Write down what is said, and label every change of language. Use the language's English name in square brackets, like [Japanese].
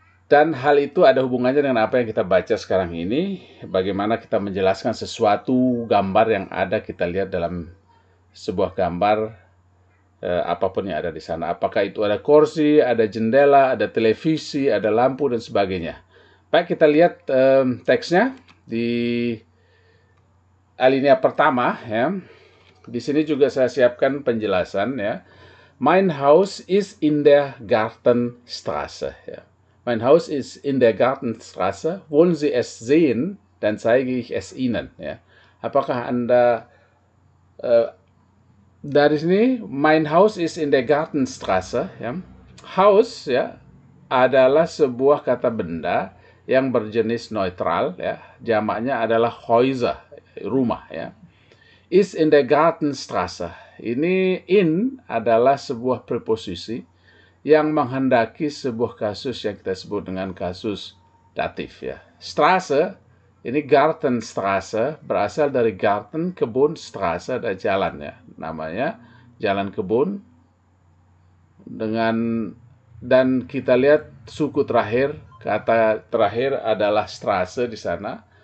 [Indonesian] Dan hal itu ada hubungannya dengan apa yang kita baca sekarang ini, bagaimana kita menjelaskan sesuatu gambar yang ada kita lihat dalam sebuah gambar, apapun yang ada di sana. Apakah itu ada kursi, ada jendela, ada televisi, ada lampu, dan sebagainya. Baik, kita lihat teksnya di alinea pertama, ya. Di sini juga saya siapkan penjelasan, ya. [German] Mein Haus ist in der Gartenstraße, ya. Mein Haus ist in der Gartenstraße. Wollen Sie es sehen? Dann zeige ich es Ihnen. Ya. [Indonesian] Apakah Anda dari sini? [German] Mein Haus ist in der Gartenstraße. Ya. [Indonesian] Haus, ya, adalah sebuah kata benda yang berjenis neutral. Ya. Jamaknya adalah Häuser, rumah. Ya. [German] Ist in der Gartenstraße. [Indonesian] Ini in adalah sebuah preposisi yang menghendaki sebuah kasus yang kita sebut dengan kasus datif, ya. Straße, ini Gartenstraße, berasal dari Garten, kebun, Straße, ada jalan, ya. Namanya jalan kebun. Dan kita lihat suku terakhir, kata terakhir adalah Straße di sana.